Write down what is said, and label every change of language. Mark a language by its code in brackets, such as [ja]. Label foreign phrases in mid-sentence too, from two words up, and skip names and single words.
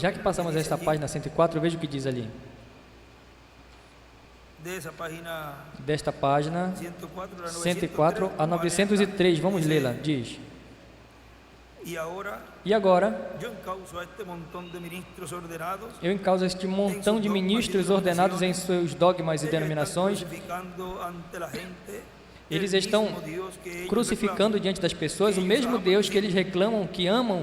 [pt] Já que passamos [es] dice esta allí, página 104, [pt] veja o que diz ali. [es] de esa página [pt] Desta página 104 a 104 a 903, vamos lê-la. Diz: [es] y ahora [pt] E agora [es] yo encauso a este montón de ministros ordenados, [pt] eu encauso este montão de ministros ordenados em seus dogmas e denominações. [es] crucificando ante la gente [pt] Eles [es] el [pt] estão [es] mismo Dios que ellos [pt] crucificando [es] reclaman. [pt] diante das pessoas o mesmo Deus que eles reclamam, que amam